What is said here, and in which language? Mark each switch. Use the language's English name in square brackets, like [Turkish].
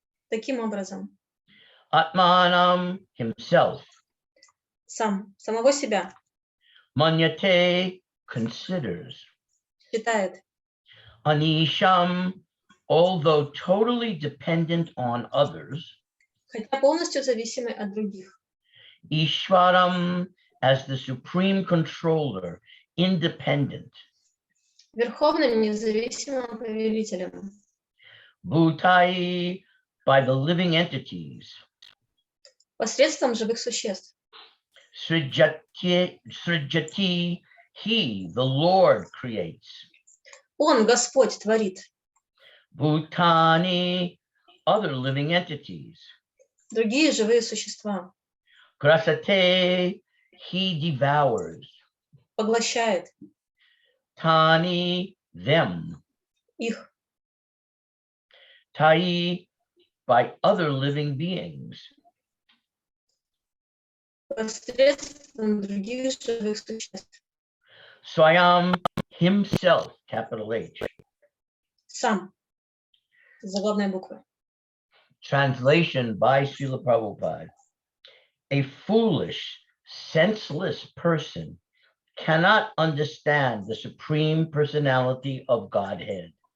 [Russian] Таким образом. [English] Atmanam, himself. [Russian] Самого себя. [English] Manyate, considers. [Russian] Считает. [English] Anisham, although totally dependent on others. [Russian] Хотя полностью зависимый от других. [English] Ishvaram, as the supreme controller, independent. [Russian] Верховным независимым повелителем. [English] Bhutai, by the living entities. [Russian] Посредством живых существ. [English] Srijati, he, the Lord, creates. [Russian] Он, Господь, творит. [English] Bhutani, other living entities. [Russian] Другие живые существа. [English] Grasate, he devours. [Russian] Поглощает. [English] Tani, them. [Russian] Их. [English] Tai, by other living beings. [Russian] Посредством других живых существ. [English] Swayam, himself, capital H. [Russian] Сам. Заглавной буквы. [English] Translation by Srila Prabhupada. A foolish, senseless person cannot understand the supreme personality of Godhead.